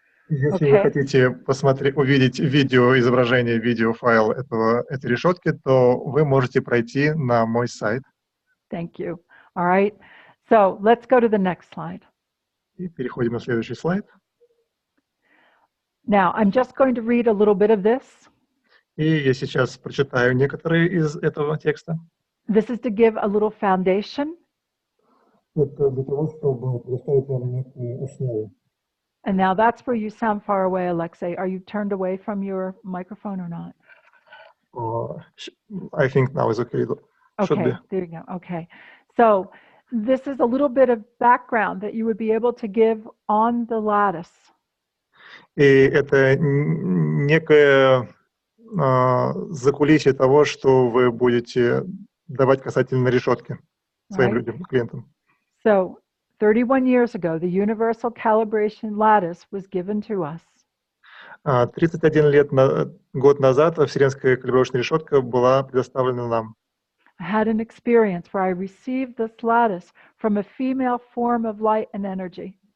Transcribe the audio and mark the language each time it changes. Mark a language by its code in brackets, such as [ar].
[ru] Если вы хотите увидеть изображение, видеофайл этой решетки, то вы можете пройти на мой сайт. [en] Thank you. All right. So let's go to the next slide. [ru] И переходим на следующий слайд. [en] Now, I'm just going to read a little bit of this. [ru] И я сейчас прочитаю некоторые из этого текста. [en] This is to give a little foundation. [ru] Это для того, чтобы предоставить вам некую основу. [en] And now that's where you sound far away, Alexei. Are you turned away from your microphone or not? I think now is okay. Should be. Okay, there you go. Okay. So this is a little bit of background that you would be able to give on the lattice. [ru] И это некое закулисье того, что вы будете давать касательно решетки своим [en] Right? [ru] людям, клиентам. [en] So 31 years ago, the universal calibration lattice was given to us. [ru] 31 год назад вселенская калибровочная решетка была предоставлена нам. [en] I had an experience where I received this lattice from a female form of light and energy.